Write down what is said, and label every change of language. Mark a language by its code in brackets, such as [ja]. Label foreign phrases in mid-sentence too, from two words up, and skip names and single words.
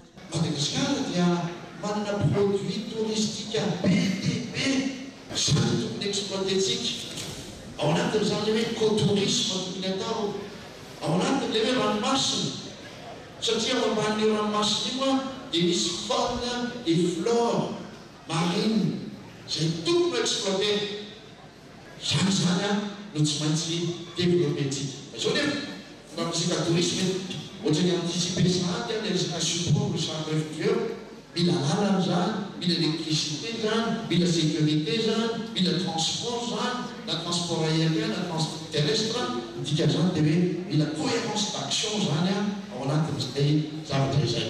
[mg] Madagasikara dia manana [fr] produit touristique [mg] be izany tokony exploitentsika. Ao anatin'izany hoe écotourisme tokony atao. Ao anatin'ilay hoe ranomasina. Satria ao ambanin'io ranomasina io dia misy [fr] faune et flore marine [mg] izay tokony exploiter. Zany no tsy maintsy développentsika. Izao nefa na resaka tourisme ohatrany anticiper sahady ny resaka [fr] support le centre refugio. [mg] Mila lalana zany, mila électricité zany, mila sécurité zany, mila transport zany, na [fr] transport aérien, [mg] na [fr] transport terrestre, [mg] dika zany dia hoe mila [fr] cohérence d'action [mg] zany ao anatin'izay zavatra izay.